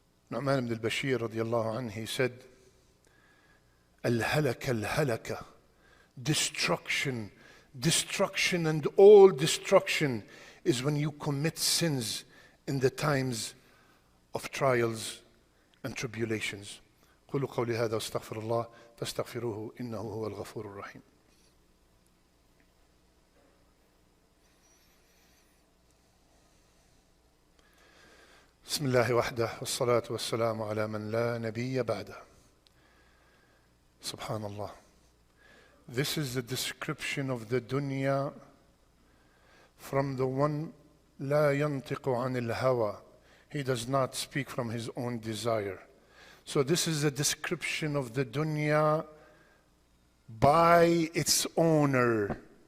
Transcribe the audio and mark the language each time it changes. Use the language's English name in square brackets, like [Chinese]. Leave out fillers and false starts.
[English] Nu'man ibn al-Bashir radiallahu anhu, he said, al-halaka, destruction and all destruction is when you commit sins in the times of trials and tribulations. [Arabic] قولوا قولي هذا واستغفر الله فاستغفروه إنه هو الغفور الرحيم. بسم الله وحده والصلاة والسلام على من لا نبي بعده. Subhanallah. [English] This is the description of the dunya from the one [Arabic] لا ينطق عن الهوى. [English] He does not speak from his own desire. So this is a description of the dunya by its owner.